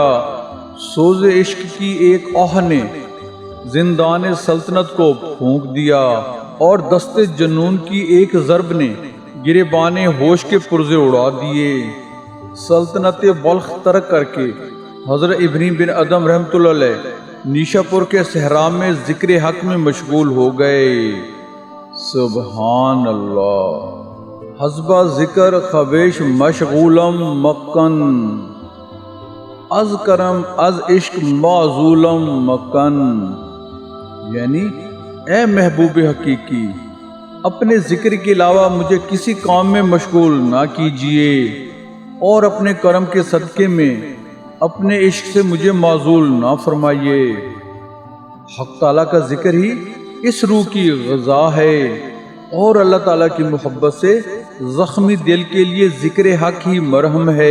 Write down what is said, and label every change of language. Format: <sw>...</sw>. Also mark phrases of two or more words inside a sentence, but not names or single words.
<ur>سوز عشق کی ایک آہ نے زندان سلطنت کو پھونک دیا اور دست جنون کی ایک ضرب نے گریبان ہوش کے پرزے اڑا دیے۔ سلطنت بلخ ترک کر کے حضرت ابراہیم بن ادم</ur> <ar>رحمۃ اللہ علیہ</ar> <ur>نیشا پور کے صحرا میں ذکر حق میں مشغول ہو گئے۔</ur> <ar>سبحان اللہ۔</ar> <fa>حسبہ ذکر خویش مشغولم مکن، از کرم از عشق معزولم مکن۔</fa> <ur>یعنی اے محبوب حقیقی، اپنے ذکر کے علاوہ مجھے کسی کام میں مشغول نہ کیجیے، اور اپنے کرم کے صدقے میں اپنے عشق سے مجھے معزول نہ فرمائیے۔ حق تعالیٰ کا ذکر ہی اس روح کی غذا ہے، اور اللہ تعالیٰ کی محبت سے زخمی دل کے لیے ذکر حق ہی مرہم ہے۔</ur>